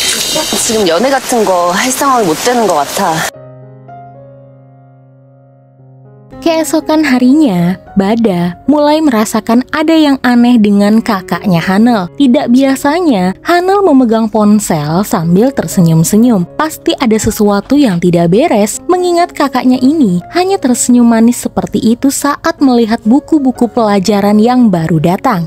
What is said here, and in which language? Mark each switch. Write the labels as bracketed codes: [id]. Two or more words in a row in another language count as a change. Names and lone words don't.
[ko] 지금 연애 같은 거 할 상황이 못 되는 것 같아. [id] Keesokan harinya, Bada mulai merasakan ada yang aneh dengan kakaknya Hanel. Tidak biasanya, Hanel memegang ponsel sambil tersenyum-senyum. Pasti ada sesuatu yang tidak beres, mengingat kakaknya ini hanya tersenyum manis seperti itu saat melihat buku-buku pelajaran yang baru datang.